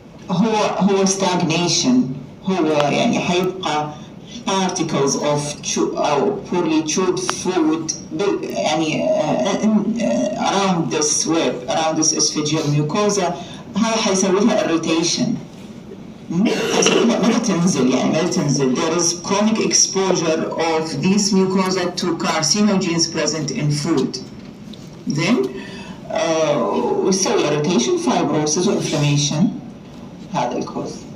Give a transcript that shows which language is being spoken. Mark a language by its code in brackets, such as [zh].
[ar] هو stagnation هو يعني حيبقى [en] particles of [ar] أو [en] poorly chewed food [ar] يعني [en] around this web around this esophageal mucosa. [ar] هذا حيسوي لها irritation. ما تنزل. [en] There is chronic exposure of these mucosa to carcinogens present in food. Then ويسوي irritation, fibrosis و inflammation. [ar] هذا الكوز.